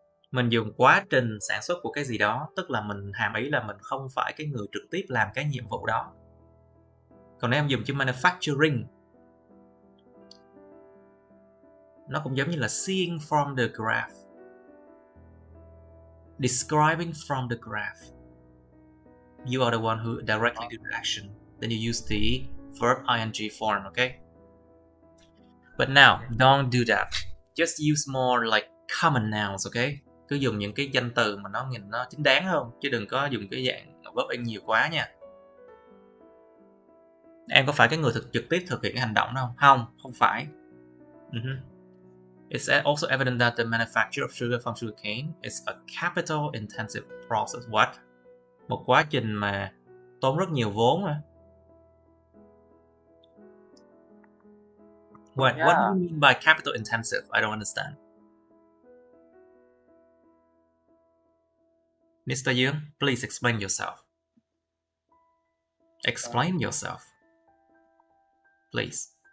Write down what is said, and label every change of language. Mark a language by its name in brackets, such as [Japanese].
[Vietnamese] Mình dùng quá trình sản xuất của cái gì đó, tức là mình hàm ý là mình không phải cái người trực tiếp làm cái nhiệm vụ đó. Còn nếu em dùng chữ manufacturing, nó cũng giống như là [English] seeing from the graph, [Vietnamese] describing from the graph. [English] You are the one who directly do the action. Then you use the verb ing form, okay? But now, don't do that. Just use more like common nouns, okay? [Vietnamese] Cứ dùng những cái danh từ mà nó nhìn nó chính đáng hơn, chứ đừng có dùng cái dạng verb in nhiều quá nha. Em có phải cái người trực tiếp thực hiện cái hành động đó không? Không phải. [English] It's also evident that the manufacture of sugar from sugarcane is a capital intensive process. What? [Vietnamese] Một quá trình mà tốn rất nhiều vốn mà. [English] What do you mean by capital intensive? I don't understand. Mr. Young, please explain yourself. Explain yourself. Please.